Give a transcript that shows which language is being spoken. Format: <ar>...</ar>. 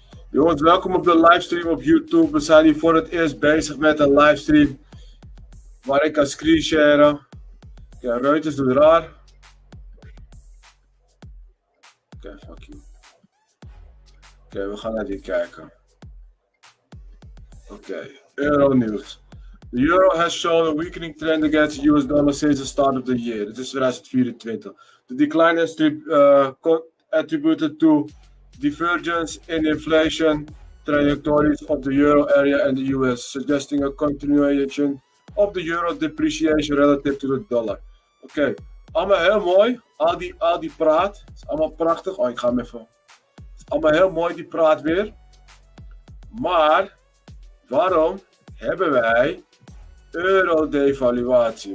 <nl>Jongens, welkom op de livestream op YouTube. We zijn hier voor het eerst bezig met een livestream waar ik kan screensharen. Oké, Reuters doet raar. Oké, fuck you. Oké, we gaan naar die kijken. Oké, Euronews.</nl> <en>The euro has shown a weakening trend against the US dollar since the start of the year.</en> <nl>Dit is 2024.</nl> <en>The decline is attributed to divergence in inflation trajectories of the euro area and the US, suggesting a continuation of the euro depreciation relative to the dollar.</en> <nl>Oké, allemaal heel mooi. Al die praat. Het is allemaal prachtig. Oh, ik ga hem even. Het is allemaal heel mooi, die praat weer. Maar, waarom hebben wij euro-devaluatie?</nl>